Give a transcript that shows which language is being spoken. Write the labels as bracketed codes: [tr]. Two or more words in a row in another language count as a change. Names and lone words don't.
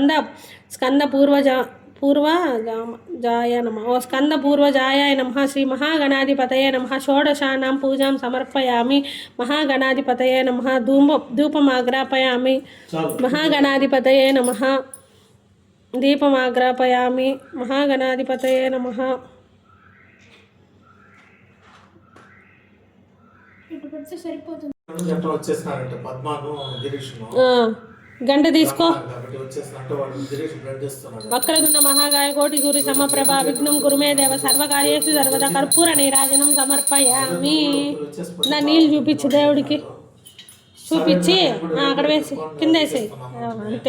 [sa] पूर्वजाय नमः स्कंदपूर्वजाय नमः श्री महागणाधिपतये नमः षोडशानां पूजां समर्पयामि महागणाधिपतये नमः धूपमाग्रापयामि महागणाधिपतये नमः दीपमाग्रापयामि महागणाधिपतये नमः [te] ఇటు పెడితే సరిపోతుంది. గంట వచ్చేసినారంటే పద్మాను గిరీష్ను ఆ, గంట తీసుకో. కాబట్టి వచ్చేసినట్టు వాడు గిరీష్ బ్లడ్ ఇస్తున్నాడు. [sa] వక్రదుండ మహాగాయ కోటి గురు సమప్రభ విఘ్నం కురుమే దేవ సర్వకార్యేషు సర్వదా కర్పూర నీరాజనం సమర్పయామి. [te] నా నీళ్ళు చూపించు దేవుడికి, చూపించి అక్కడ వేసి కింద వేసేయి అంతే.